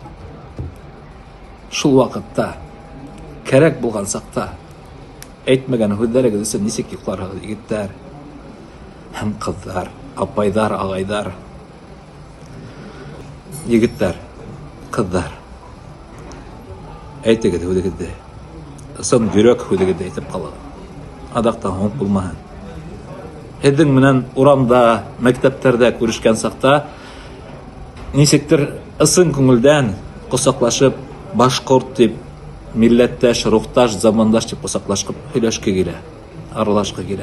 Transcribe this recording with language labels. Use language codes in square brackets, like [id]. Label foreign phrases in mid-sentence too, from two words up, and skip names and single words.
[tt] шул вакытта кирәк булган сакта әйтмәгән һүзләрегез өчен нисек йокларыгыз, егеттәр һәм кызлар, апайдар, агайдар, егеттәр, кызлар, әйтегез һүзегезде, ысын йөрәк һүзегезде әйтеп калыгыз. Адактан һуң булмаһын. [ba] Һеҙҙең менән урамда, мәктәптәрҙә күрешкән саҡта нисектер ысын күңелдән ҡосаҡлашып, башҡорт тип, милләттәш, рухташ, замандаш тип ҡосаҡлашып һөйләшке килә, аралашҡы килә.